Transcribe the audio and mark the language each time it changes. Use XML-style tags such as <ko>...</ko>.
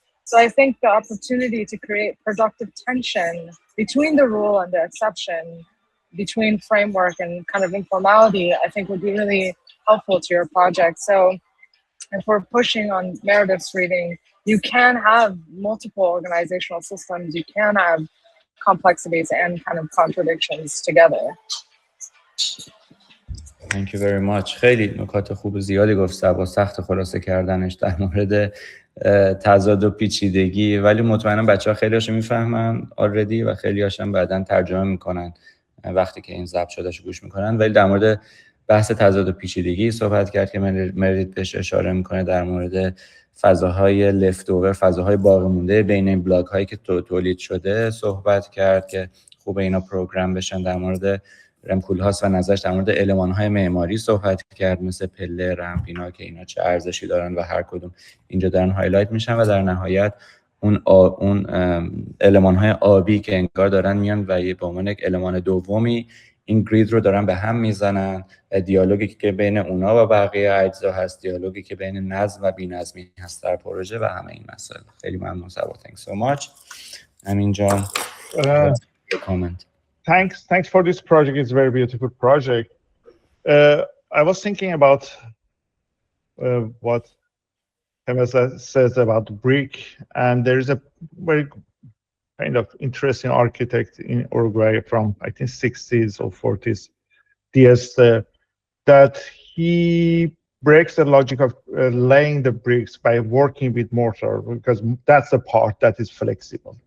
<en>So I think the opportunity to create productive tension between the rule and the exception, between framework and kind of informality, I think would be really helpful to your project. So if we're pushing on Meredith's reading, you can have multiple organizational systems, you can have complexities and kind of contradictions together. Thank you very much.</en> <fa>خیلی نکات خوب و زیادی گفت با سخت خلاصه کردنش در مورد تضاد و پیچیدگی، ولی مطمئنم بچه‌ها خیلی هاشو میفهمن آلردی و خیلی هاشم بعداً ترجمه میکنن وقتی که این ضبط شدهشو گوش میکنن. ولی در مورد بحث تضاد و پیچیدگی صحبت کرد که مریت بهش اشاره میکنه، در مورد فضاهای لفت اوور، فضاهای باقی مونده بین این بلاک هایی که تولید شده صحبت کرد که خوب اینا پروگرام بشن. در مورد رم کوولهاس و نظرش در مورد المان‌های معماری صحبت کرد، مثل پله، رمپ، اینا که اینا چه ارزشی دارن و هر کدوم اینجا دارن هایلایت میشن. و در نهایت اون المان‌های آبی که انگار دارن میان و به عنوان یک المان دومی این گرید رو دارن به هم میزنن. دیالوگی که بین اونا و بقیه اجزا هست، دیالوگی که بین نظم و بی‌نظمی هست در پروژه و همه این مسائل. خیلی ممنون سبا.</fa> <en>Thanks so much.</en> <fa>همینجا</fa> <en>Your comment. Thanks for this project. It's a very beautiful project. I was thinking about what Temesa says about brick, and there's a very kind of interesting architect in Uruguay from, I think, 60s or 40s, that he breaks the logic of laying the bricks by working with mortar, because that's the part that is flexible.</en>